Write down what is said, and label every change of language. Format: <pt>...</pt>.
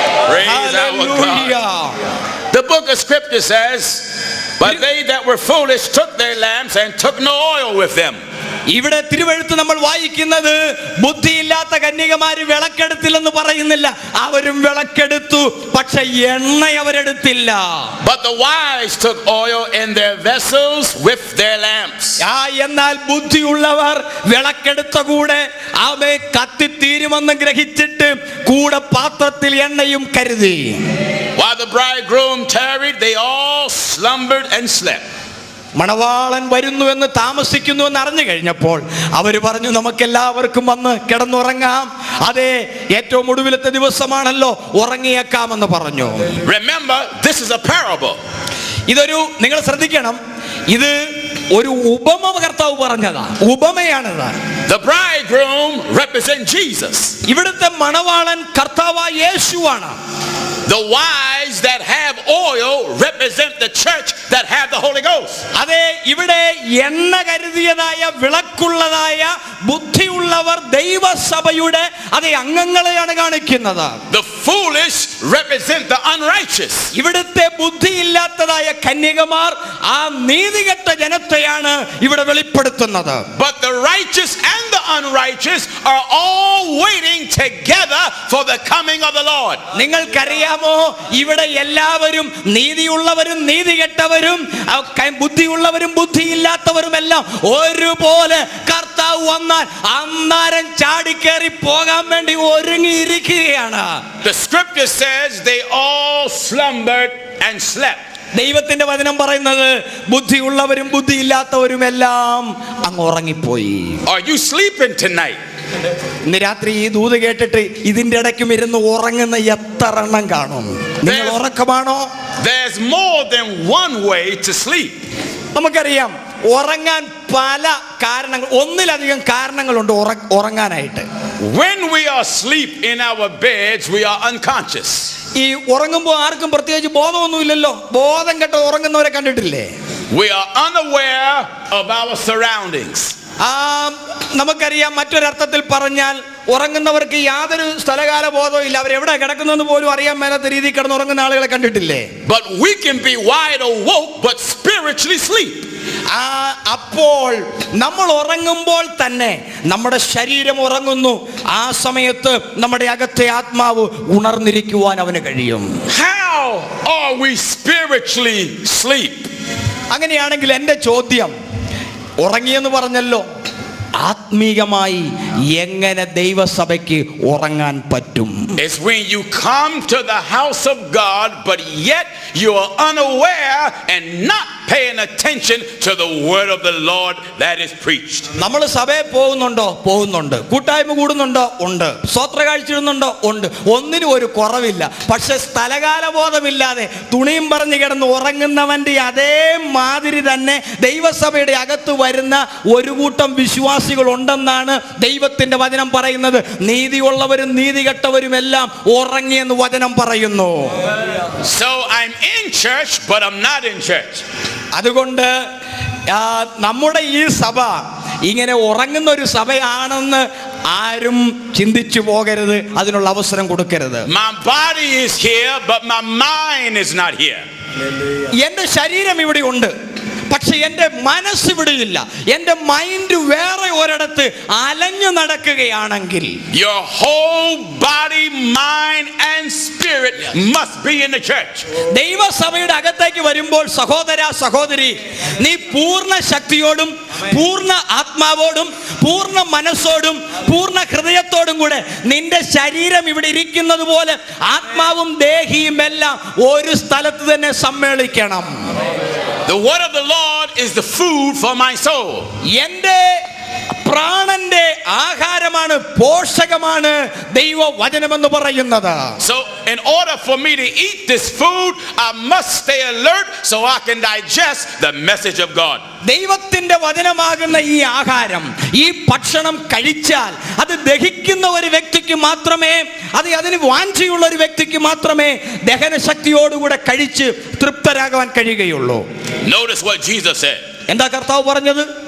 <en>Praise our God. The book of scripture says, but they that were foolish took their lamps and took no oil with them.</en> <ml>ഇവിടെ തിരുവെഴുത്ത് നമ്മൾ വായിക്കുന്നത് ബുദ്ധിയില്ലാത്ത കന്യകമാര് വിളക്കെടുത്തില്ലെന്ന് പറയുന്നില്ല. അവരും വിളക്കെടുത്തു, പക്ഷെ എണ്ണ അവരെടുത്തില്ല.</ml> <en>But the wise took oil in their vessels with their lamps.</en> <ml>എന്നാൽ ബുദ്ധിയുള്ളവർ വിളക്കെടുത്ത കൂടെ അവയെ കത്തിത്തീരുമെന്ന് ഗ്രഹിച്ചിട്ട് കൂടെ പാത്രത്തിൽ എണ്ണയും കരുതി.</ml> <en>While the bridegroom tarried, they all slumbered and slept.</en> <ml>മണവാളൻ വരുന്നു എന്ന് താമസിക്കുന്നു എന്ന് അറിഞ്ഞു കഴിഞ്ഞപ്പോൾ അവര് പറഞ്ഞു, നമുക്കെല്ലാവർക്കും വന്ന് കിടന്നുറങ്ങാം, അതെ ഏറ്റവും ഒടുവിലത്തെ ദിവസമാണല്ലോ, ഉറങ്ങിയേക്കാമെന്ന് പറഞ്ഞു.</ml> <en>Remember, this is a parable.</en> <ml>ഇതൊരു, നിങ്ങൾ ശ്രദ്ധിക്കണം, ഇത് ഒരു ഉപമ കർത്താവ് പറഞ്ഞതാ, ഉപമയാണിത്.</ml> <en>The bridegroom represents Jesus.</en> <ml>ഇവിടുത്തെ മണവാളൻ കർത്താവായ യേശുവാണ്.</ml> <en>The wise that have oil represent the church that have the Holy Ghost.</en> <ml>അതെ, ഇവിടെ എണ്ണ കരുതിയതായ വിളക്കുള്ളതായ ബുദ്ധിയുള്ളവർ ദൈവസഭയുടെ അതേ അംഗങ്ങളെയാണ് കാണിക്കുന്നത്.</ml> <en>The foolish represent the unrighteous.</en> <ml>ഇവിടുത്തെ ബുദ്ധിയില്ലാത്തതായ കന്യകമാർ ആ നീതികെട്ട ജനത്തെയാണ് ഇവിടെ വെളിപ്പെടുത്തുന്നത്.</ml> <en>But the righteous and the unrighteous are all waiting together for the coming of the Lord.</en> <ml>നിങ്ങൾക്കറിയാമോ, ഇവിടെ എല്ലാവരും നീതിയുള്ളവരും നീതികെട്ടവരും ബുദ്ധിയുള്ളവരും ബുദ്ധിയില്ലാത്തവരും എല്ലാം ഒരുപോലെ കർത്താവ് വന്നാൽ അന്നേരം ചാടിക്കേറി പോകാൻ വേണ്ടി ഒരുങ്ങിയിരിക്കുകയാണ്.</ml> <en>The scripture says they all slumbered and slept.</en> <ml>ദൈവത്തിന്റെ വചനം പറയുന്നത് ബുദ്ധിയുള്ളവരും ബുദ്ധിയില്ലാത്തവരും എല്ലാം അങ്ങ് ഉറങ്ങിപ്പോയി.</ml> <en>Are you sleeping tonight?</en> <ml>ഇന്ന് രാത്രി ഈ ദൂത് കേട്ടിട്ട് ഇതിന്റെ ഇടയ്ക്കും ഇരുന്ന് ഉറങ്ങുന്ന എത്ര എണ്ണം കാണും? നിങ്ങൾ ഉറക്കമാണോ?</ml> <en>There's more than one way to sleep.</en> <ml>നമുക്കറിയാം, ഉറങ്ങാൻ പല കാരണങ്ങൾ, ഒന്നിലധികം കാരണങ്ങളുണ്ട് ഉറങ്ങാനായിട്ട്.</ml> <en>When we are asleep in our beds, we are unconscious.</en> <ml>ഈ ഉറങ്ങുമ്പോൾ ആർക്കും പ്രത്യേകിച്ച് ബോധമൊന്നുമില്ലല്ലോ. ബോധം കെട്ട് ഉറങ്ങുന്നവരെ കണ്ടിട്ടില്ലേ?</ml> <en>We are unaware of our surroundings.</en> <ml>നമുക്കറിയാം, മറ്റൊരർത്ഥത്തിൽ പറഞ്ഞാൽ ഉറങ്ങുന്നവർക്ക് യാതൊരു സ്ഥലകാല ബോധവും ഇല്ല. അവരെവിടെ കിടക്കുന്നതെന്ന് പോലും അറിയാൻ മേലാത്ത രീതിയിൽ കിടന്ന് ഉറങ്ങുന്ന ആളുകളെ കണ്ടിട്ടില്ലേ?</ml> <en>But we can be wide awoke but spiritually sleep.</en> <ml>അപ്പോൾ നമ്മൾ ഉറങ്ങുമ്പോൾ തന്നെ നമ്മുടെ ശരീരം ഉറങ്ങുന്നു. ആ സമയത്ത് നമ്മുടെ അകത്തെ ആത്മാവ് ഉണർന്നിരിക്കുവാൻ അവന് കഴിയും.</ml> <en>How are we spiritually sleep?</en> <ml>അങ്ങനെയാണെങ്കിൽ എൻ്റെ ചോദ്യം, ഉറങ്ങിയെന്ന് പറഞ്ഞല്ലോ, ആത്മീകമായി എങ്ങനെ ദൈവസഭയ്ക്ക് ഉറങ്ങാൻ പറ്റും?</ml> <en>It's when you come to the house of God but yet you are unaware and not paying attention to the word of the Lord that is preached.</en> <ml>നമ്മൾ സഭയിൽ പോകുന്നുണ്ടോ? പോകുന്നുണ്ട്. കൂട്ടായ്മ കൂടുന്നുണ്ടോ? ഉണ്ട്. സ്വോത്ര കാഴ്ചയിടുന്നുണ്ടോ? ഉണ്ട്. ഒന്നിനും ഒരു കുറവില്ല. പക്ഷെ സ്ഥലകാല ബോധമില്ലാതെ തുണിയും പറഞ്ഞ് കിടന്ന് ഉറങ്ങുന്നവന്റെ അതേ മാതിരി തന്നെ ദൈവസഭയുടെ അകത്ത് വരുന്ന ഒരു കൂട്ടം വിശ്വാസ വിശ്വാസികൾ ഉണ്ടെന്നാണ് ദൈവത്തിന്റെ വചനം പറയുന്നത്. നീതിയുള്ളവരും നീതികെട്ടവരും എല്ലാം ഉറങ്ങിയെന്ന് വചനം പറയുന്നു.</ml> <en>So I'm in church, but I'm not in church.</en> <ml>അതുകൊണ്ട് നമ്മുടെ ഈ സഭ ഇങ്ങനെ ഉറങ്ങുന്ന ഒരു സഭയാണെന്ന് ആരും ചിന്തിച്ചു പോകരുത്, അതിനുള്ള അവസരം കൊടുക്കരുത്.</ml> <en>My body is here, but my mind is not here.</en> <ml>എന്റെ ശരീരം ഇവിടെ ഉണ്ട്, പക്ഷെ എന്റെ മനസ്സ് ഇവിടെയില്ല. എന്റെ മൈൻഡ് വേറെ ഒരിടത്ത് അലഞ്ഞു നടക്കുകയാണെങ്കിൽ</ml> <en>Your whole body, mind and spirit must be in the church.</en> <ml>ദൈവസഭയുടെ അകത്തേക്ക് വരുമ്പോൾ സഹോദര സഹോദരി, നീ പൂർണ്ണ ശക്തിയോടും പൂർണ്ണ ആത്മാവോടും പൂർണ്ണ മനസ്സോടും പൂർണ്ണ ഹൃദയത്തോടും കൂടെ നിന്റെ ശരീരം ഇവിടെ ഇരിക്കുന്നത് പോലെ ആത്മാവും ദേഹിയും എല്ലാം ഒരു സ്ഥലത്ത് തന്നെ സമ്മേളിക്കണം.</ml> <en>The word of the Lord is the food for my soul.</en> <ml>എന്റെ പ്രാണന്റെ ആഹാരമാണ്, പോഷകമാണ് ദൈവവചനമെന്ന് പറയുന്നത്.</ml> <en>So in order for me to eat this food, I must stay alert so I can digest the message of God.</en> <ml>ദൈവത്തിന്റെ വചനമാകുന്ന ഈ ആഹാരം, ഈ ഭക്ഷണം കഴിച്ചാൽ അത് ദഹിക്കുന്ന ഒരു വ്യക്തിക്ക് മാത്രമേ, അതിന് വാഞ്ചയുള്ള ഒരു വ്യക്തിക്ക് മാത്രമേ ദഹനശക്തിയോടുകൂടെ കഴിച്ച് തൃപ്തരാകാൻ കഴിയുകയുള്ളൂ.</ml> <en>Notice what Jesus said.</en> <ml>എന്താ കർത്താവ് പറഞ്ഞത്?</ml>